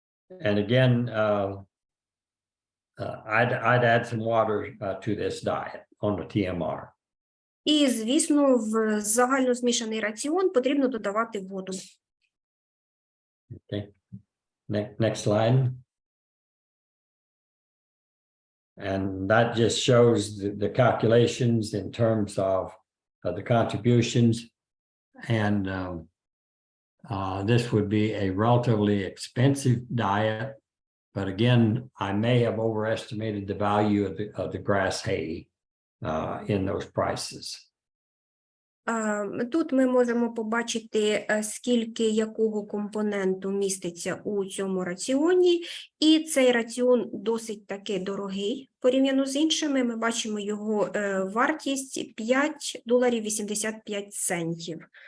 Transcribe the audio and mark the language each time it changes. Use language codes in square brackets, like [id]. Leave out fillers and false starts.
[en] And again, I'd add some water to this diet on the TMR. [uk] І, звісно, в загально змішаний раціон потрібно додавати воду. [en] Okay. Next slide. And that just shows the calculations in terms of the contributions. And this would be a relatively expensive diet. But again, I may have overestimated the value of the grass hay in those prices. [uk] Тут ми можемо побачити, скільки якого компоненту міститься у цьому раціоні. І цей раціон досить таки дорогий порівняно з іншими. Ми бачимо його вартість $5.85.